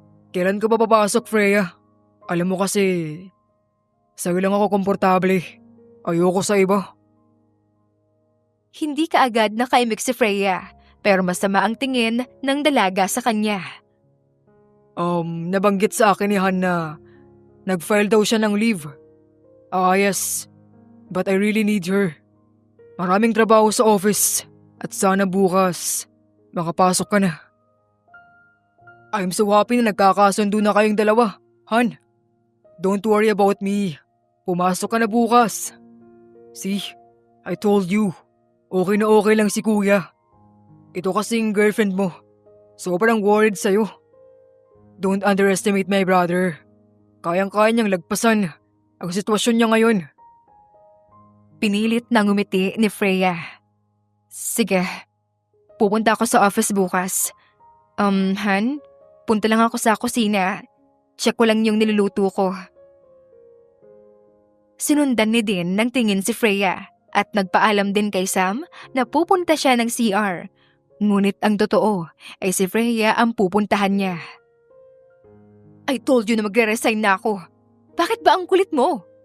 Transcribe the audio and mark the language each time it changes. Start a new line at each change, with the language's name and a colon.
Filipino: Kailan ka pa papasok, Freya? Alam mo kasi, sa'yo lang ako komportable. Ayoko sa iba. Hindi ka agad nakaimik si Freya pero masama ang tingin ng dalaga sa kanya. Nabanggit sa akin ni Han na nag-file daw siya ng leave.
English: Yes, but I really need her.
Filipino: Maraming trabaho sa office at sana bukas makapasok ka na.
English: I'm so happy
Filipino: na nagkakasundo na kayong dalawa,
English: Han. Don't worry about me.
Filipino: Pumasok ka na bukas.
English: See, I told you.
Filipino: Okay na okay lang si kuya. Ito kasing girlfriend mo. Sobrang worried sa'yo.
English: Don't underestimate my brother.
Filipino: Kayang-kaya niyang lagpasan ang sitwasyon niya ngayon. Pinilit na ngumiti ni Freya. Sige, pupunta ako sa office bukas. Han, punta lang ako sa kusina. Check ko lang yung niluluto ko. Sinundan ni Dean ng tingin si Freya at nagpaalam din kay Sam na pupunta siya ng CR. Ngunit ang totoo ay si Freya ang pupuntahan niya.
English: I told you
Filipino: na magre-resign na ako. Bakit ba ang kulit mo?